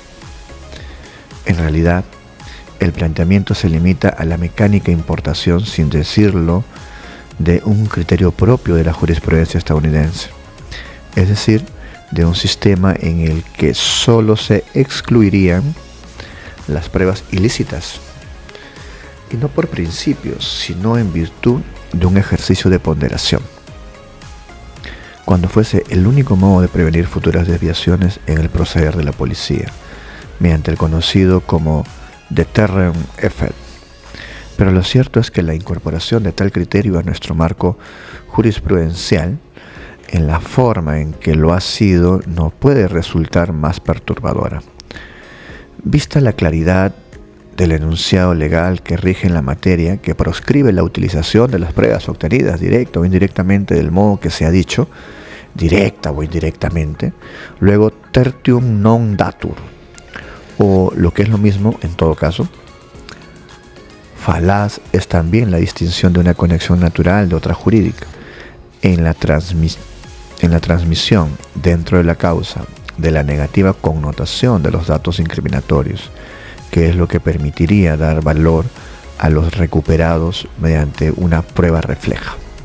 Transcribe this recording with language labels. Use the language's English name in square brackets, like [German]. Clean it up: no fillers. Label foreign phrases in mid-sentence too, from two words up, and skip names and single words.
[Spanish] En realidad, el planteamiento se limita a la mecánica importación, sin decirlo, de un criterio propio de la jurisprudencia estadounidense, es decir, de un sistema en el que solo se excluirían las pruebas ilícitas, y no por principio, sino en virtud de un ejercicio de ponderación. cuando fuese el único modo de prevenir futuras desviaciones en el proceder de la policía, mediante el conocido como [English] deterrent effect. [Spanish] Pero lo cierto es que la incorporación de tal criterio a nuestro marco jurisprudencial, en la forma en que lo ha sido, no puede resultar más perturbadora. Vista la claridad del enunciado legal que rige en la materia, que proscribe la utilización de las pruebas obtenidas directa o indirectamente del modo que se ha dicho, directa o indirectamente, luego [Latin] tertium non datur, [Spanish] o lo que es lo mismo en todo caso, falaz es también la distinción de una conexión natural de otra jurídica en la transmisión dentro de la causa de la negativa connotación de los datos incriminatorios, que es lo que permitiría dar valor a los recuperados mediante una prueba refleja.